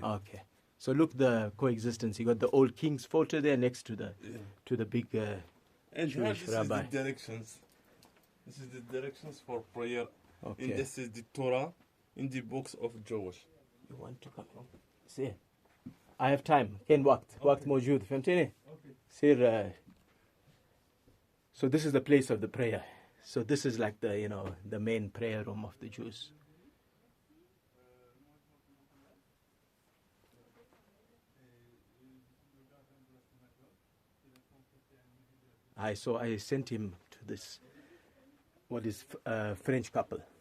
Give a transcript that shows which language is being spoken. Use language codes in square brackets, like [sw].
[en] Okay. So look the coexistence. You got the old king's photo there next to the big. And here Jewish this is rabbi. the directions. This is the directions for prayer. Okay. And this is the Torah in the books of Jewish. You want to come? See, I have time. [ar] Can وقت موجود فهمتني؟ سير. [en] So this is the place of the prayer. So this is like the main prayer room of the Jews. I sent him to this French couple.